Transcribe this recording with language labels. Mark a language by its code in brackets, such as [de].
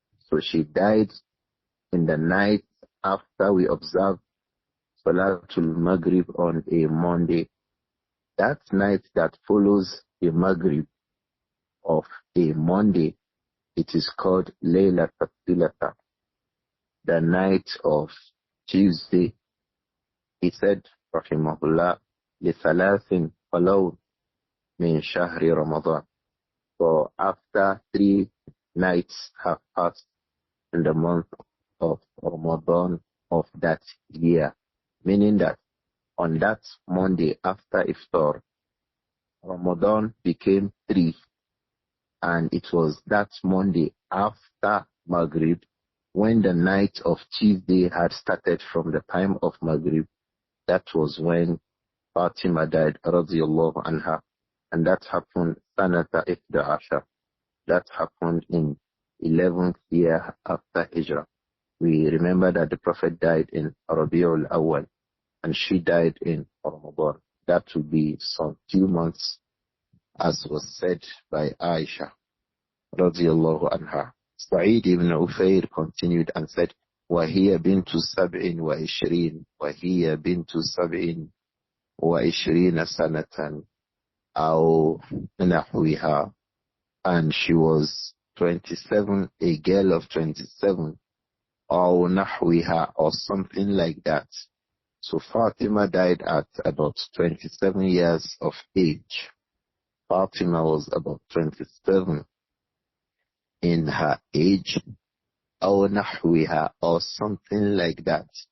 [en] So she died in the night after we observed Salatul Maghrib on a Monday. That night that follows the Maghrib of a Monday, it is called liLla Al-Thulatha, the night of Tuesday. He said, [ar] rahimahullah, لثلاث خلو من شهر رمضان. [en] So after 3 nights have passed in the month of Ramadan of that year, meaning that on that Monday after Iftar, Ramadan became 3, and it was that Monday after Maghrib, when the night of Tuesday had started from the time of Maghrib, that was when Fatima died, radiyallahu anha, and that happened Sanata 11. That happened in 11th year after Hijrah. We remember that the Prophet died in Rabi'ul Awwal, and she died in Ramadan. That would be some few months as was said by Aisha radiyallahu anha. Sa'id ibn Ufayr continued and said, [ar] وَهِيَ بِنْتُ سَبْعٍ وَعِشْرِينَ وَهِيَ بِنْتُ سَبْعٍ وَعِشْرِينَ سَنَةً أَوْ نَحْوِهَا. [en] And she was 27, a girl of 27, [ar] أَوْ نَحْوِهَا, [en] or something like that. So Fatima died at about 27 years of age. Fatima was about 27 in her age, [ar] أو نحوها, [en] or something like that.